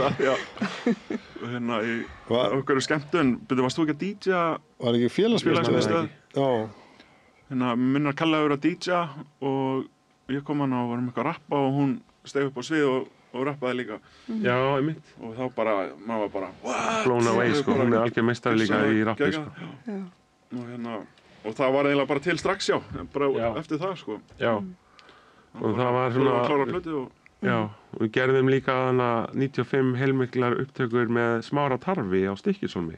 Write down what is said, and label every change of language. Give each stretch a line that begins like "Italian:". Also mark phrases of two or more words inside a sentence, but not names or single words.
Icelandic: Já. Hérna í okkur skemmtun. Varst þú ekki að DJ-a? Var ekki félagsmiðstöð? Já. Hérna, minna kallaði að DJ-a og ég kom hann og varum eitthvað að rappa og hún steig upp á svið og rappaði líka. Já, einmitt. Og þá bara, maður var bara,
English: what? Blown away,
Icelandic: sko. Hún er algjör meistari líka í rappi, sko. Já. Og það var eiginlega bara til strax, bara eftir það, sko. Já. Og það var svona... klára plötu og... Já, og við gerðum líka þarna 95 heilmiklar upptökur með Smára Tarfi á Stykkishólmi.